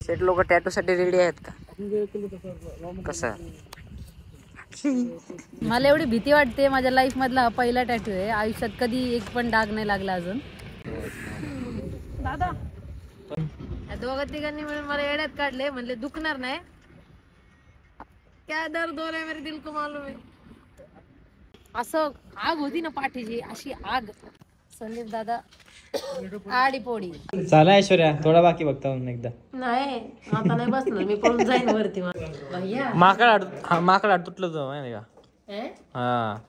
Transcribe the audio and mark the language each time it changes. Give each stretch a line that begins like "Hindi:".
Marathi: शेट लोक टॅटू साठी रेडी आहेत का? कसं? मला एवढी भीती वाटते, माझ्या लाईफ मधला हा पहिला टॅटू आहे, आयुष्यात कधी एक पण डाग नाही लागला अजून. दादा दोघा तिघांनी मिळून मला येड्यात काढले, म्हणले दुखणार नाही.
Hindi: क्या दर्द हो रहा है मेरे दिल को मालूम है.
Marathi: असं आग होती ना पाठीची, अशी आग. संदीप दादा आडी पोडी चला ऐश्वर्या, थोडा बाकी बघता एकदा. नाही आता नाही बसणार मी, पळून जाईन वरती. माकड तुटलं तो माहिती का? हा